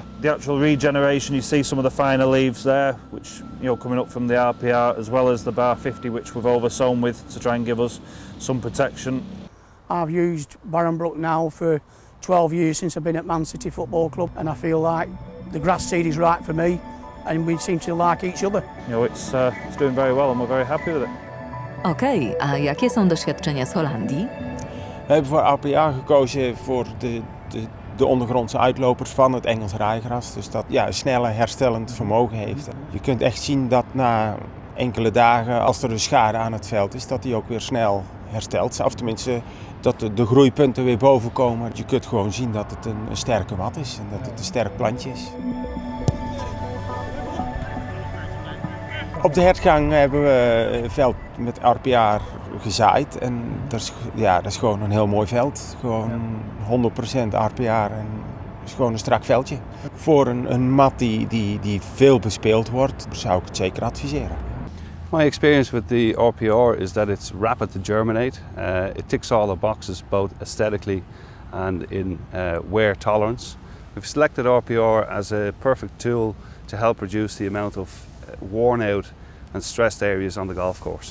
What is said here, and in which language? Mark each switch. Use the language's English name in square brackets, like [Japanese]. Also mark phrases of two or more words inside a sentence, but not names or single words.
[English] The actual regeneration, you see some of the finer leaves there, which, coming up from the RPR, as well as the bar 50, which we've oversown with to try and give us some protection. I've used Barenbrugg now for 12 years since I've been at Man City Football Club, and I feel like the grass seed is right for me, and we seem to like each other. It's doing very well, and we're very happy with it. [Polish] Okej, a jakie są doświadczenia z Holandii? [Dutch] We hebben voor RPR gekozen voor de ondergrondse uitlopers van het Engels rijgras. Dus dat een snelle herstellend vermogen heeft. Je kunt echt zien dat na enkele dagen, als er een schade aan het veld is, dat die ook weer snel herstelt. Of tenminste, dat de groeipunten weer boven komen. Je kunt gewoon zien dat het een sterke mat is en dat het een sterk plantje is. Op de hertgang hebben we een veld met RPR gezaaid en dat is gewoon een heel mooi veld. Gewoon 100% RPR en is gewoon een strak veldje. Voor een mat die veel bespeeld wordt, zou ik het zeker adviseren. [English] My experience with the RPR is that it's rapid to germinate. It ticks all the boxes both aesthetically and in wear tolerance. We've selected RPR as a perfect tool to help reduce the amount of worn out and stressed areas on the golf course.